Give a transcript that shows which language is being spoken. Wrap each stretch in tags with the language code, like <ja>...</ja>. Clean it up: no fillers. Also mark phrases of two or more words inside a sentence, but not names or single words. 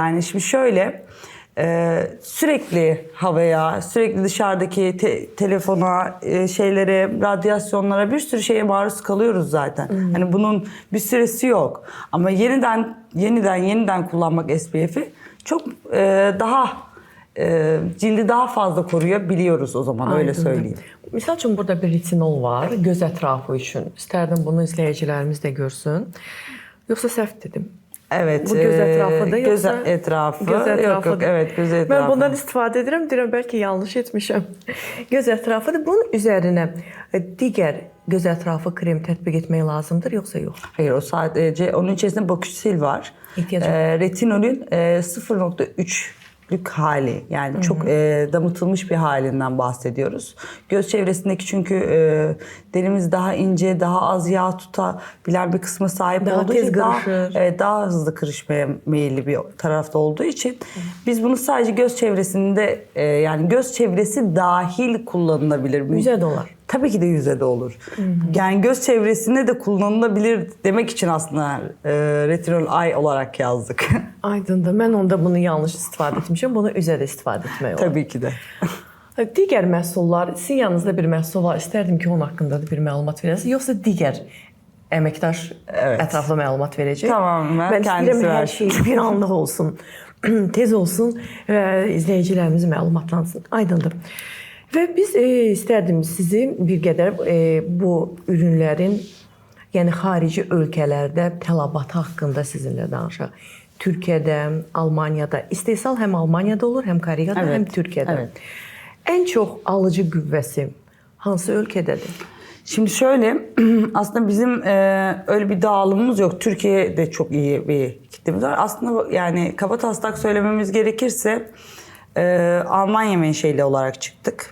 <tr>Yani şimdi şöyle, sürekli havaya, sürekli dışarıdaki telefona, şeylere, radyasyonlara, bir sürü şeye maruz kalıyoruz zaten. Hani bunun bir süresi yok. Ama yeniden kullanmak SPF'i çok daha cildi daha fazla koruyabiliyoruz o zaman, öyle söyleyeyim.</tr> <az>Misal üçün burada bir retinol var göz ətrafı üçün. İstərdim bunu izləyicilərimiz də görsün. Yoxsa səhv dedim?</az> <tr>Evet.</tr> <az>Bu göz ətrafıdır göz yoxsa?</az> <tr>etrafı.</tr> <az>Göz ətrafıdır.</az> <tr>Yok, evet, göz etrafı.</tr> <az>Mən bundan istifadə edirəm, deyirəm bəlkə yanlış etmişəm. Göz ətrafıdır. Bunun üzərinə digər göz ətrafı krem tətbiq etmək lazımdır yoxsa yox?</az> <tr>Hayır, o sadece onun içerisinde Bokusil var. Retinolün 0.3'lük hali, yani çok damıtılmış bir halinden bahsediyoruz. Göz çevresindeki çünkü derimiz daha ince, daha az yağ tutabilen bir kısma sahip</tr> <az>Daha</az> <tr>olduğu</tr> <az>tez</az> <tr>için kırışır. daha hızlı kırışmaya meyilli bir tarafta olduğu için biz bunu sadece göz çevresinde yani göz çevresi dahil kullanılabilir.</tr> <az>Yüzə də olar.</az> <tr>Tabii ki de yüzde de olur. Yani göz çevresinde de kullanılabilir demek için aslında retinol eye olarak yazdık.</tr> <az>Aydındır. Mən onda bunu yanlış istifadə etmişəm. Bunu üzə də istifadə etmək olar.</az> <tr>Tabii ki de.</tr> <az>Digər məhsullar, sizin yanınızda bir məhsul var. İstərdim ki, onun haqqında da bir məlumat verəsiniz. Yoxsa digər əməkdaş ətraflı məlumat verəcək?</az> <tr>Tamam,</tr> <az>mən</az> <tr>kendisi</tr> <az>istəyirəm hər</az> <tr>versin.</tr> <az>şey bir anlıq olsun, tez olsun və izləyicilərimiz məlumatlansın. Aydındır. Və biz istərdim sizi bir qədər bu ürünlərin, yəni xarici ölkələrdə tələbatı haqqında sizinlə danışaq. Türkiyədə, Almaniyada, istehsal həm Almaniyada olur, həm Koreyada, həm Türkiyədə.</az> <tr>Evet.</tr> <az>En çok alıcı qüvvəsi hansı ölkədədir?</az> <tr>Şimdi şöyle, aslında bizim öyle bir dağılımımız yok. Türkiye'de çok iyi bir kitlemiz var. Aslında yani kabataslak söylememiz gerekirse Almanya menşeli olarak çıktık.</tr>